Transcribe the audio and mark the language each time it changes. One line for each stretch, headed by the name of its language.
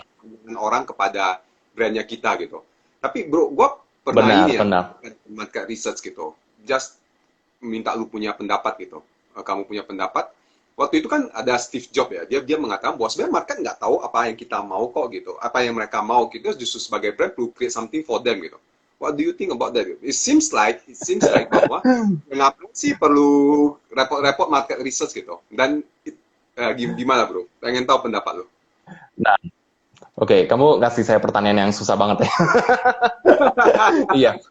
Indonesian: pandangan orang kepada brandnya kita gitu. Tapi bro, gue pernah benar, ini ya benar. market research gitu, just minta lu punya pendapat gitu. Kamu punya pendapat. Waktu itu kan ada Steve Jobs ya, dia mengatakan bahwa sebenarnya market nggak tahu apa yang kita mau kok gitu, apa yang mereka mau gitu, justru sebagai brand perlu
English: create something for them
Indonesian: gitu.
English: What do you think about that? It seems like
Indonesian: bahwa kenapa sih perlu repot-repot market research gitu? Dan gimana bro? Pengen tahu pendapat lo. Nah, oke, kamu ngasih saya pertanyaan yang susah banget ya. Iya.